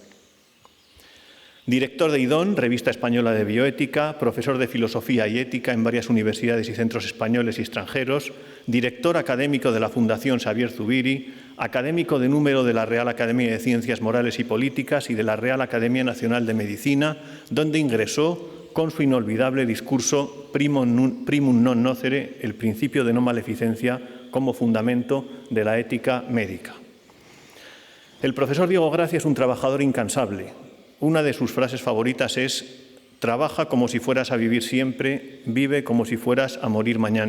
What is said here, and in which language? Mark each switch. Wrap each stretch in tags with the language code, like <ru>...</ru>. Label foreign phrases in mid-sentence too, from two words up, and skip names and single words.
<es>Director de IDON, Revista Española de Bioética, profesor de Filosofía y Ética en varias universidades y centros españoles y extranjeros, director académico de la Fundación Xavier Zubiri, académico de número de la Real Academia de Ciencias Morales y Políticas y de la Real Academia Nacional de Medicina, donde ingresó con su inolvidable discurso Primum non nocere, el principio de no maleficencia, como fundamento de la ética médica. El profesor Diego Gracia es un trabajador incansable. Una de sus frases favoritas es: trabaja como si fueras a vivir siempre, vive como si fueras a morir mañana.</es>